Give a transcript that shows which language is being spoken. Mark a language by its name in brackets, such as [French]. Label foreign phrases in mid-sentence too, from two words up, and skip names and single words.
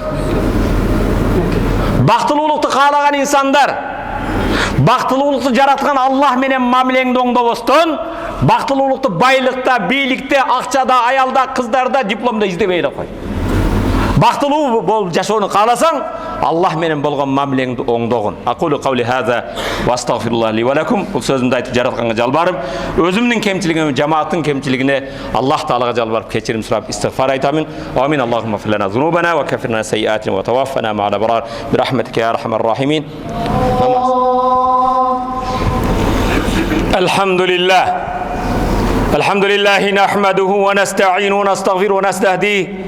[Kyrgyz] Бақтылулықты қалаған инсандар, бақтылулықты жаратқан Аллах менен мамилеңді оңдап остон, бақтылулықты байлықта, бийликте, ақчада, аялда, қыздарда, дипломда издебейді қой. Бақтылуу болып жашоону қаласаң, Аллах менен болған мамилеңді оңдоғын. [Arabic] أقول قولي هذا وأستغفر الله لي ولكم. [Kazakh] Бұл сөзімді айтып жаратқанға жалбарып, өзімнің кемшілігіме, жамааттың кемшілігіне Аллах Таалаға жалбарып, кешірім сұрап, истигфар айтамын. [Arabic] آمين. اللهم اغفر لنا ذنوبنا وكفر لنا سيئاتنا وتوفنا مع الأبرار برحمتك يا أرحم الراحمين. الحمد لله. الحمد لله نحمده ونستعينه ونستغفره ونستهديه.